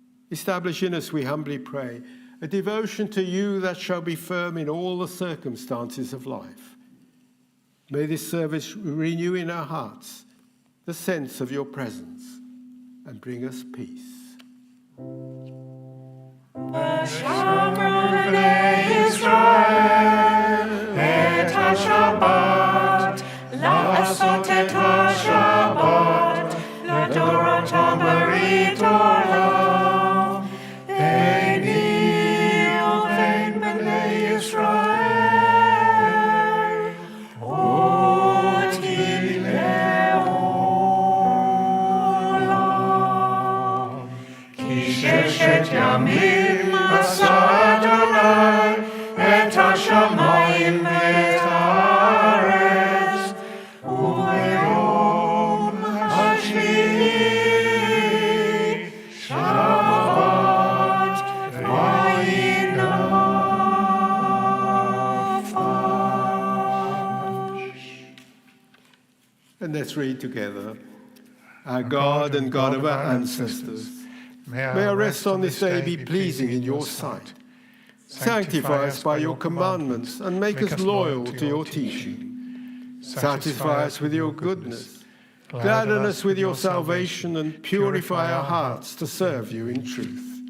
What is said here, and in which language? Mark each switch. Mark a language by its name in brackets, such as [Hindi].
[English] Establish in us, we humbly pray, a devotion to you that shall be firm in all the circumstances of life. May this service renew in our hearts the sense of your presence and bring us peace. [Hebrew] את השבת, לעשות את השבת, לדורות ברית עולם, ביני ובין בני ישראל, אותי לעולם. כי ששת ימים עשה אדוני את השמיים ואת הארץ, וביום השביעי שבת וינפש. [English] And let's read together. Our God and God of our ancestors, may our rest on this day be pleasing in your sight. Sanctify us by your commandments and make us loyal to your teaching. Satisfy us with your goodness. Gladden us with your salvation and purify our hearts to serve you in truth.